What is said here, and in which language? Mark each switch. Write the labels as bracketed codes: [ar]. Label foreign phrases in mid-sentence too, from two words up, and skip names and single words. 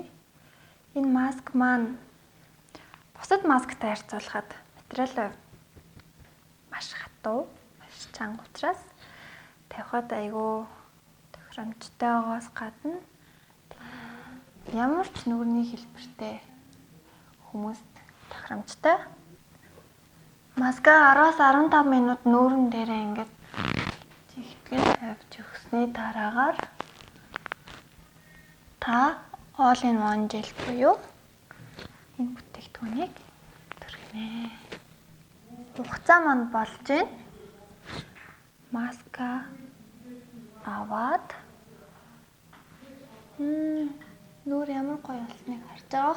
[mn] Энэ маск маань бусад масктай харьцуулахад материалын хувьд маш хатуу, маш чанга учраас тавихад айгүй тохиромжтой байгаас гадна ямар ч нүрийн хэлбэртэй хүмүүст тохиромжтой. Маска 10-аас 15 минут нүүрэн дээрээ ингээд жигтгэн тавьж өгсөний дараагаар та [en] all in one gel [mn] буюу энэ бүтээгдэхүүнийг түргэнэ. Хугацаа маань болж байна. Маска аваад нүүр ямар гоё болсныг харж байгаах.